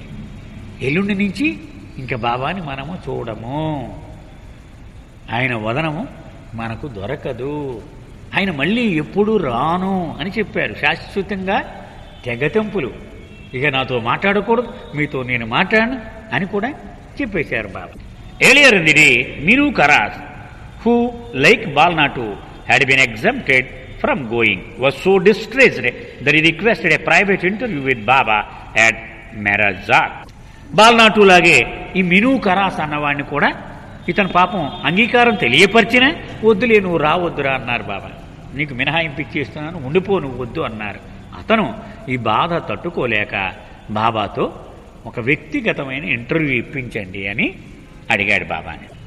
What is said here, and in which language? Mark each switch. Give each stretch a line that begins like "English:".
Telugu: అని ఎల్లుండి నుంచి ఇంకా బాబాని మనము చూడము, ఆయన వదనము మనకు దొరకదు, ఆయన మళ్ళీ ఎప్పుడు రాను అని చెప్పారు. శాశ్వతంగా తెగతెంపులు, ఇక నాతో మాట్లాడకూడదు, మీతో నేను మాట్లాడను అని కూడా చెప్పేశారు బాబా.
English: Earlier in the day Minu Kharas, who like Balnatu had been exempted from going, was so distressed that he requested a private interview with Baba at Mehrazad.
Telugu: బాల్నాటు లాగే ఈ మిను కరాస్ అన్నవాడిని కూడా ఇతను పాపం అంగీకారం తెలియపరిచినా వద్దులే, నువ్వు రావద్దురా అన్నారు బాబా. నీకు మినహాయింపు ఇచ్చేస్తున్నాను, ఉండిపో, నువ్వు వద్దు అన్నారు. అతను ఈ బాధ తట్టుకోలేక బాబాతో ఒక వ్యక్తిగతమైన ఇంటర్వ్యూ ఇప్పించండి అని అడిగాడు బాబాని.